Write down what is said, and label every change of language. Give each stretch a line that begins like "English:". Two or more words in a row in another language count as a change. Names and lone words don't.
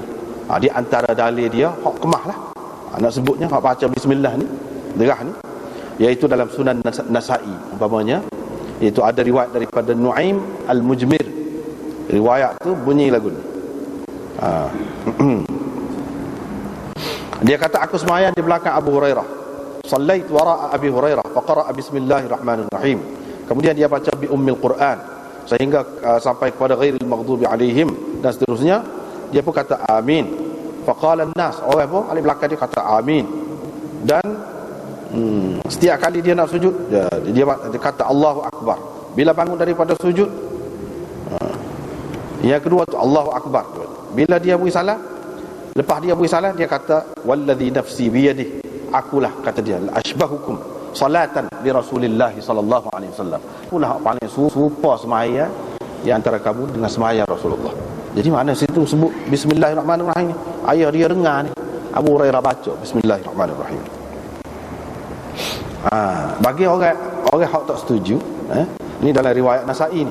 Malay: Di antara dalil dia hak kemah lah. Nak sebutnya hak baca bismillah ni, derah ni, iaitu dalam Sunan Nasa'i umpamanya, iaitu ada riwayat daripada Nu'aim Al-Mujmir. Riwayat tu bunyi lagu ni. Dia kata aku semayang di belakang Abu Hurairah.
Arabic: صليت وراء أبي هريرة فقرأ بسم الله الرحمن الرحيم.
Malay: Kemudian dia baca
Arabic: بأم القرآن
Malay: sehingga sampai kepada
Arabic: غير المغضوب عليهم
Malay: dan seterusnya. Dia pun kata amin.
Arabic: فقال الناس,
Malay: orang pun di belakang dia kata amin. Dan setiap kali dia nak sujud dia kata
Arabic: الله أكبر.
Malay: Bila bangun daripada sujud, yang kedua tu
Arabic: الله أكبر.
Malay: Bila dia beri salam, lepas dia beri salam dia kata
Arabic: والذي نفسي بيده,
Malay: akulah, kata dia,
Arabic: أشبهكم صلاة برسول الله صلى الله عليه وسلم.
Malay: Akulah paling serupa sembahyang di antara kamu dengan sembahyang Rasulullah. Jadi mana situ sebut bismillahirrahmanirrahim. Ayah dia dengar ni Abu Hurairah baca bismillahirrahmanirrahim. Bagi orang hak tak setuju, ni dalam riwayat Nasa'i ni.